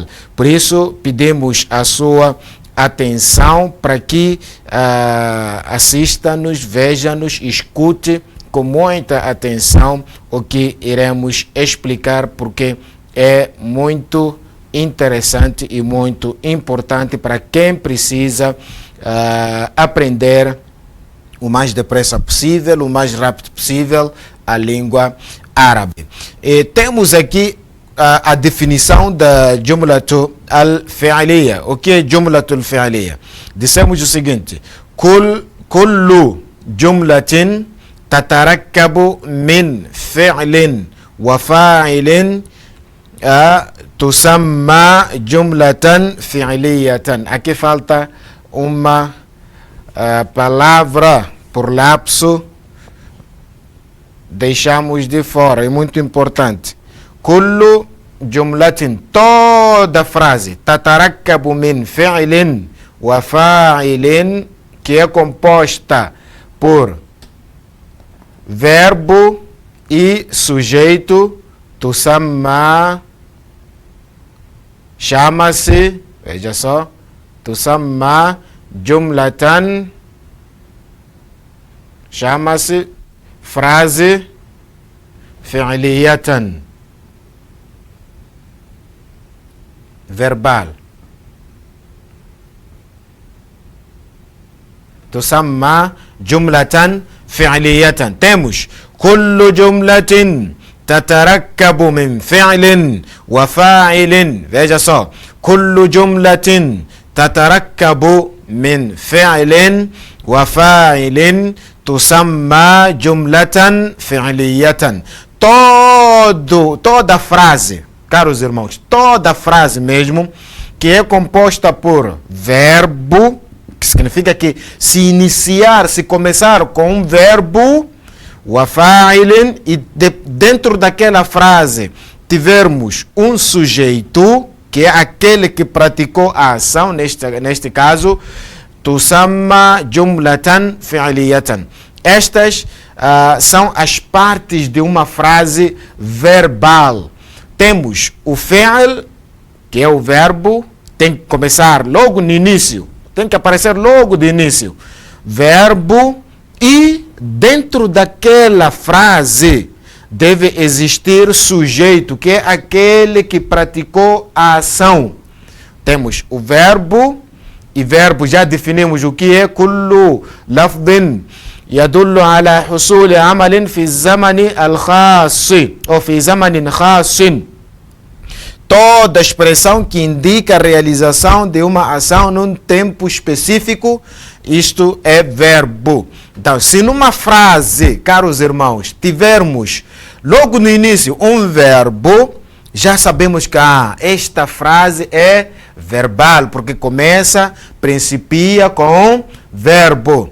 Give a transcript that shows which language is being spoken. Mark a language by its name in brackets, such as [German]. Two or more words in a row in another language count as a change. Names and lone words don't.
[Portuguese] Por isso, pedimos a sua atenção para que assista-nos, veja-nos, escute com muita atenção o que iremos explicar, porque é muito interessante e muito importante para quem precisa aprender o mais depressa possível, o mais rápido possível, a língua árabe. E temos aqui a definição da [Arabic] الجملة الفعلية. [Portuguese] O que é [Arabic] الجملة الفعلية? [Portuguese] Dissemos o seguinte: [Arabic] كل جملة تتركب من فعل وفاعل تسمى جملة فعلية. [Portuguese] Aqui falta uma palavra por lapso, deixamos de fora, é muito importante. [Arabic] كل جملة, [Portuguese] toda frase, [Arabic] تتركب من فعل وفاعل, [Portuguese] que é composta por verbo e sujeito, tusamma, chama-se, veja só, [Arabic] تسمى جملة, [Portuguese] chama-se frase fi'liyatan, verbal. [Arabic] تسمى جملة فعلية. Temos كل جملة تتركب من فعل وفاعل. [Portuguese] Veja só, [Arabic] كل جملة تتركب من فعل وفاعل تسمى جملة فعلية. [Portuguese] Toda frase, caros irmãos, toda frase mesmo que é composta por verbo, que significa que se iniciar, se começar com um verbo, [Arabic] وفاعل, [Portuguese] e dentro daquela frase tivermos um sujeito, que é aquele que praticou a ação, neste caso, [Arabic] تسمى جملة فعلية. [Portuguese] Estas são as partes de uma frase verbal. Temos o fi'l, que é o verbo, tem que começar logo no início, tem que aparecer logo de início. Verbo, e dentro daquela frase deve existir sujeito, que é aquele que praticou a ação. Temos o verbo, e verbo já definimos o que é. [Arabic] كل لفظ يدل على حصول عمل في الزمان الخاص ou في زمان خاص. [Portuguese] Toda expressão que indica a realização de uma ação num tempo específico, isto é verbo. Então, se numa frase, caros irmãos, tivermos logo no início um verbo, já sabemos que esta frase é verbal, porque começa, principia com verbo.